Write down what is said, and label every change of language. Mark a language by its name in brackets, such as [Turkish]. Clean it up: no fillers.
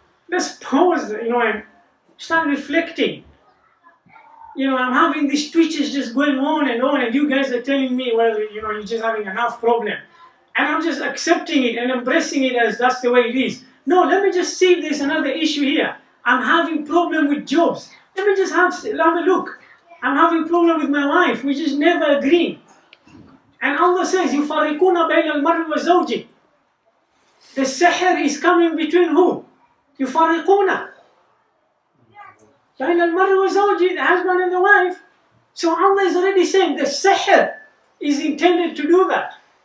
[English] Let's pause, and start reflecting. I'm having these twitches just going on, and you guys are telling me, well, you're just having enough problem. And I'm just accepting it and embracing it as that's the way it is. No, let me just see if there's another issue here. I'm having problem with jobs. Let me just have a look. I'm having problem with my wife. We just never agree. And Allah says, [Arabic] يُفَرِّقُونَ بَيْنَ الْمَرْءِ وَزَوْجِهِ. [English] The sihr is coming between who? [Arabic] يُفَرِّقُونَ بَيْنَ الْمَرْءِ وَزَوْجِهِ, [English] the husband and the wife. So Allah is already saying the sihr is intended to do that.